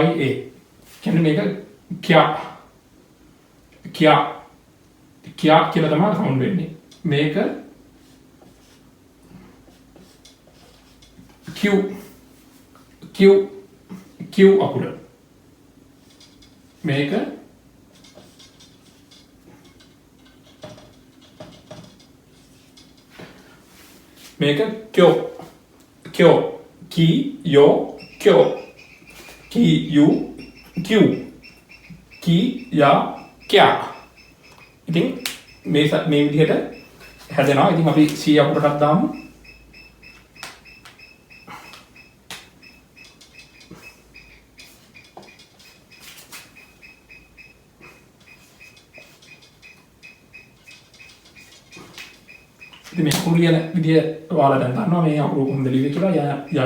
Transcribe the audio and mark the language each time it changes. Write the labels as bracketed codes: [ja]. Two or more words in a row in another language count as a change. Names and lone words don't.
[si] කියන්නේ මේක කියා කියලා තමයි සවුන්ඩ් වෙන්නේ. මේක Q අකුර. මේක kyo ki yo kyo ki yu q ki ya kya. ඉතින් මේ විදිහට හැදෙනවා. ඉතින් අපි C අකුරටත් දාමු. ඉතින් මේ අකුරු ලියන විදිය ඔයාලා දැන් දන්නවා මේ අකුරු කොහොමද ලියන්නේ කියලා.